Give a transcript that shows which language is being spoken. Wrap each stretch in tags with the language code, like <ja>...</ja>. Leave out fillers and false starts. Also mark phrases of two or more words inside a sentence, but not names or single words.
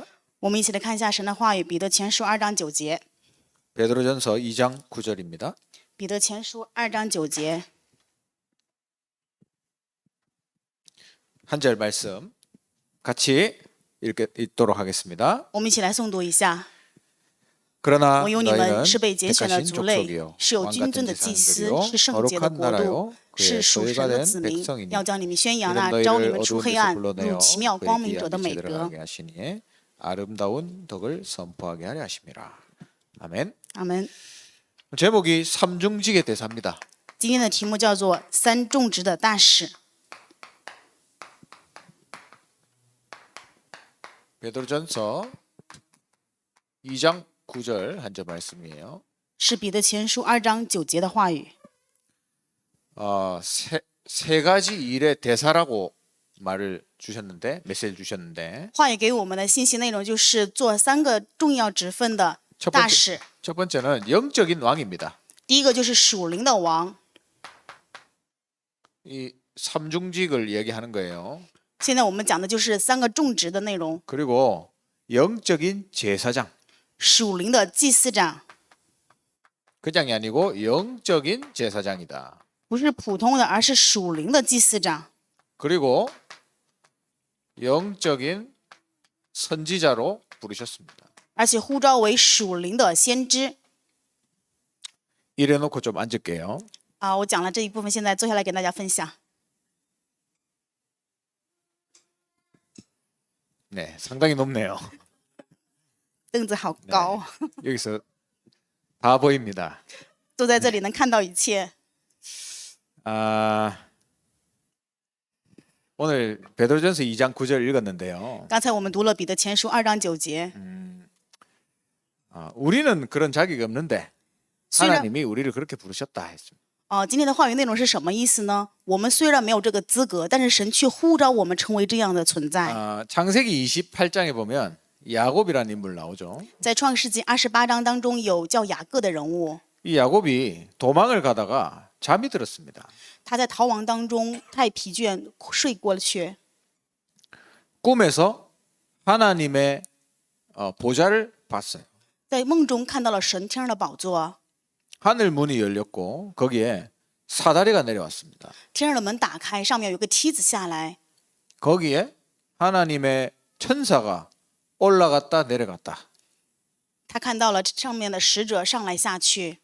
<zh>我们一起来看一下神的话语，彼得前书2章9节。</zh> <ko>베드로전서 2장 9절입니다.</ko> <zh>彼得前书2章9节，</zh> <ko>한 절 말씀 같이 읽도록 하겠습니다.</ko> <zh>我们一起来诵读一下。</zh> <ko>그러나</ko> <zh>我有你们</zh> <ko>너희는</ko> <zh>是被拣选的</zh> <ko>택하신</ko> <zh>族类，</zh> <ko>족속이요</ko> <zh>是有</zh> <ko>왕</ko> <zh>君尊</zh> <ko>같은</ko> <zh>的祭司，</zh> <ko>지상들이요</ko> <zh>是圣洁的</zh> <ko>거룩한</ko> <zh>国度，</zh> <ko>나라요</ko> <zh>是</zh> <ko>그의</ko> <zh>属</zh> <ko>소유가</ko> <zh>神的</zh> <ko>된</ko> <zh>子民，</zh> <ko>백성이니</ko> <zh>要将你们宣扬</zh> <ko>이는</ko> <zh>那招你</zh> <ko>너희를</ko> <zh>们出黑</zh> <ko>어두운 데서</ko> <zh>暗</zh> <ko>불러내어</ko> <zh>入奇妙</zh> <ko>그의</ko> <zh>光明</zh> <ko>귀한</ko> <zh>者的</zh> <ko>빛에</ko> <zh>美德。</zh> <ko>들어가게 하시니 아름다운 덕을 선포하게 하려 하심이라. 아멘.</ko> <zh>阿门。</zh> <ko>제목이 삼중직의 대사입니다.</ko> <zh>今天的题目叫做三种植的大使。</zh> <ko>베드로전서 2장 9절 한 절 말씀이에요.</ko> <zh>是彼得前书2章9节的话语。</zh> <ko>세 가지 일의 대사라고 말을 주셨는데 메시지를 주셨는데</ko> <zh>话语给我们的信息内容就是做3个重要职分的</zh> <ko>첫</ko> <zh>大</zh> <ko>번째,</ko> <zh>使。</zh> <ko>첫 번째는 영적인 왕입니다.</ko> <zh>第一个就是属灵的王，</zh> <ko>이 삼중직을 얘기하는 거예요.</ko> <zh>现在我们讲的就是3个重职的内容。</zh> <ko>그리고 영적인 제사장,</ko> <zh>属灵的祭司长</zh> <ko>그장이 아니고 영적인 제사장이다.</ko> <zh>不是普通的，而是属灵的祭司长，</zh> <ko>그리고 영적인 선지자로 부르셨습니다.</ko> <zh>而且呼召为属灵的先知。</zh> <ko>이래놓고 좀 앉을게요.</ko> <zh>我讲了这一部分，现在坐下来给大家分享。</zh> <ko>네, 상당히 높네요.</ko> <zh>凳子好高，</zh> <ko>여기서 다 보입니다.</ko> <zh>坐在这里能看到一切。</zh> <ko>오늘 베드로전서 2장 9절 읽었는데요.</ko> <zh>刚才我们读了彼得前书2章9节，</zh> <ko>우리는 그런 자격이 없는데</ko> <zh>虽然</zh> <ko>하나님이 우리를 그렇게 부르셨다 했습니다.</ko> <zh>今天的话语内容是什么意思呢？我们虽然没有这个资格，但是神却呼召我们成为这样的存在。</zh> <ko>창세기 28장에 보면 야곱이라는 인물 나오죠.</ko> <zh>在创世纪28章当中有叫雅各的人物，</zh> <ko>이 야곱이 도망을 가다가 잠이 들었습니다.</ko> <zh>他在逃亡当中太疲倦，睡过了去。</zh> <ko>꿈에서 하나님의 보좌를 봤어요.</ko> <zh>在梦中看到了神天上的宝座，</zh> <ko>하늘 문이 열렸고 거기에 사다리가 내려왔습니다.</ko> <zh>天上的门打开，上面有个梯子下来，</zh> <ko>거기에 하나님의 천사가 올라갔다 내려갔다.</ko> <zh>他看到了上面的使者上来下去，</zh>